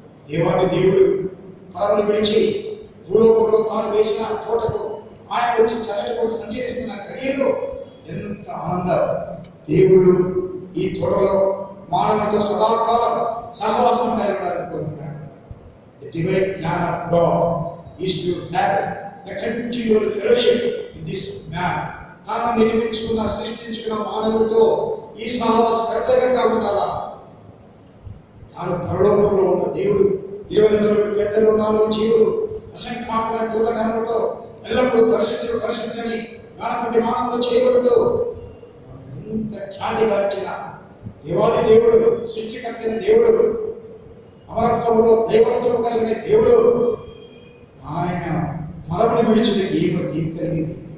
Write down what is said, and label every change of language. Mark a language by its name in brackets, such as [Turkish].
[Telugu] దేవాది దేవుడు పొలమును విడిచి భూలోకంలో తాను వేసిన తోటకు ఆయన వచ్చి చల్లటి పూట సంచరిస్తున్న గడియలు ఎంత ఆనందం. దేవుడు ఈ తోటలో మానవులతో సదాకాలం సహవాసం కలగడానికి కోరుకున్నాడు. [English] The divine plan of God is to have the continual fellowship with this man. [Telugu] తాను నిర్మించుకున్న సృష్టించుకున్న మానవులతో ఈ సహవాసం ప్రత్యేకంగా ఉండాలా. తాను పరలోకంలో ఉన్న దేవుడు 24 పెద్దలు 4 జీవులు అసంఖ్యాకమైన దూతగణములతో ఎల్లప్పుడూ పరిశుద్ధులని గణపతి మానవులు చేయబడుతూ ఎంత ఖ్యాతిగాంచిన దేవాది దేవుడు, సృష్టికర్తైన దేవుడు, అమరత్వములో దైవత్వం కలిగిన దేవుడు ఆయన పొలమును విడిచుటకు ఏం కలిగింది?